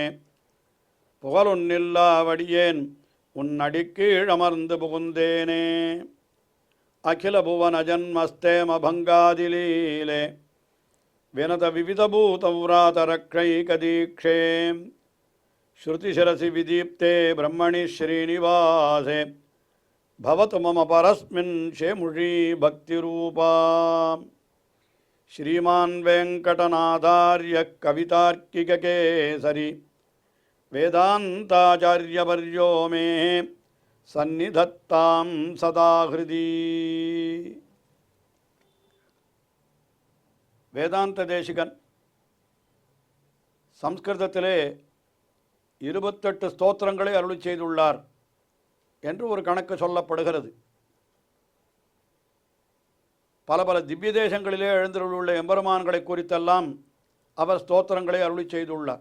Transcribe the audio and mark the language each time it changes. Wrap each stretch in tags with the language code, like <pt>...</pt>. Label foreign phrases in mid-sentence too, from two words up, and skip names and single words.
<ta>புகழொன்னில்லா வடியேன் உன் அடிக்கீழ் அமர்ந்து புகுந்தேனே</ta> <sa>अखिल भुवन जन्मस्थेम भङ्गादिलीले विनत विविधभूतव्रातरक्षैकदीक्षे श्रुतिशिरसि विदीप्ते ब्रह्मणि श्रीनिवासे भवतु मम परस्मिन् शेमुषी भक्तिरूपा श्रीमान वेंकटनाथार्य कवितार्किककेसरी वेदांताचार्यवर्यो मे सन्निधत्तां सदा हृदि</sa> <ta>வேதாந்த தேசிகன் சம்ஸ்கிருதத்திலே 28 ஸ்தோத்திரங்களை அருளி செய்துள்ளார் என்று ஒரு கணக்கு சொல்லப்படுகிறது. பல பல திவ்ய தேசங்களிலே எழுந்தருளுள்ள எம்பெருமான்களை குறித்தெல்லாம் அவர் ஸ்தோத்திரங்களை அருளி செய்துள்ளார்.</ta>